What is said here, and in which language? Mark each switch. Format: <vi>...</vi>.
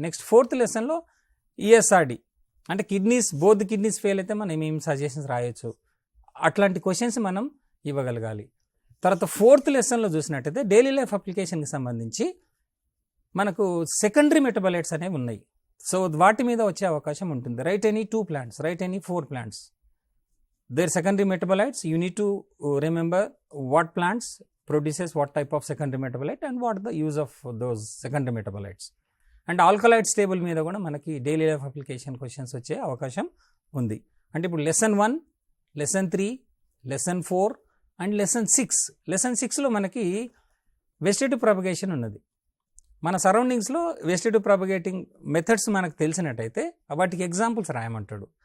<te>Next 4th లెసన్లో ESRD అంటే kidneys, both kidneys fail అయితే మనం ఏం సజెషన్స్ రాయొచ్చు, అట్లాంటి క్వశ్చన్స్ మనం ఇవ్వగలగాలి. తర్వాత 4th లెసన్లో చూసినట్టయితే డైలీ లైఫ్ అప్లికేషన్కి సంబంధించి మనకు సెకండరీ మెటబాలైట్స్ అనేవి ఉన్నాయి. సో వాటి మీద వచ్చే అవకాశం ఉంటుంది.</te> <en>Right any 2 plants, right any 4 plants. Their secondary metabolites, you need to remember what plants produces what type of secondary metabolite and what the use of those secondary metabolites. And alkaloids table</en> <te>మీద కూడా మనకి daily life application questions వచ్చే అవకాశం ఉంది. అంటే ఇప్పుడు lesson 1, lesson 3, lesson 4 and lesson 6. Lesson 6లో మనకి vegetative propagation ఉన్నది. మన సరౌండింగ్స్లో వెజిటేటివ్ ప్రాపగేటింగ్ మెథడ్స్ మనకు తెలిసినట్టయితే వాటికి ఎగ్జాంపుల్స్ రాయమంటాడు.</te>